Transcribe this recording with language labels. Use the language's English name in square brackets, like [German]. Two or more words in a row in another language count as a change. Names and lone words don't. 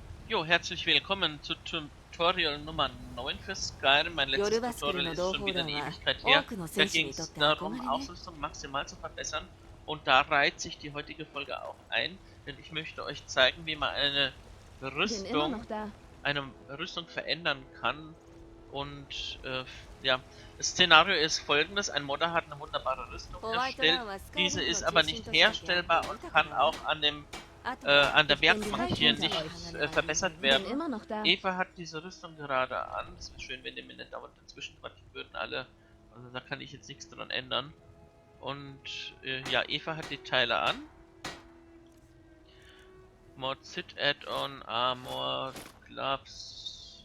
[German] Jo, herzlich willkommen zu Tutorial Nummer 9 für Skyrim. Mein letztes [Japanese] 夜バスクル [German] Tutorial [Japanese] の [German] ist [Japanese] 同 [German] schon [Japanese] 胞 [German] wieder eine [Japanese] 団は [German] Ewigkeit [Japanese] 多 [German] her. [Japanese] くの [German] Da [Japanese] 戦士 [German] ging [Japanese] にとっ [German] es [Japanese] て [German] darum, [Japanese] 憧れね。 [German] Ausrüstung maximal zu verbessern. Und da reiht sich die heutige Folge auch ein, denn ich möchte euch zeigen, wie man bin immer noch da. eine Rüstung verändern kann. Und ja, das Szenario ist folgendes: Ein Modder hat eine wunderbare Rüstung [Japanese] ホワイトラ [German] erstellt. [Japanese] ンはスカイリ [German] Diese [Japanese] ム [German] ist [Japanese] の [German] aber [Japanese] 中心 [German] nicht [Japanese] 都市だけあって [German] herstellbar und [Japanese] 豊か [German] kann [Japanese] だわ。 [German] auch [Japanese] あとは [German] an der [Japanese] 一点 [German] Werkbank [Japanese] 使い [German] hier [Japanese] 放題 [German] nicht [Japanese] の花には [German] verbessert bin werden. immer noch da. Eva hat diese Rüstung gerade an. Es wäre schön, wenn die mir nicht dauernd dazwischen quatschen würden alle. Also da kann ich jetzt nichts dran ändern. Und ja, Eva hat die Teile an. [English] Mod Sit Add-on, Armor, Gloves.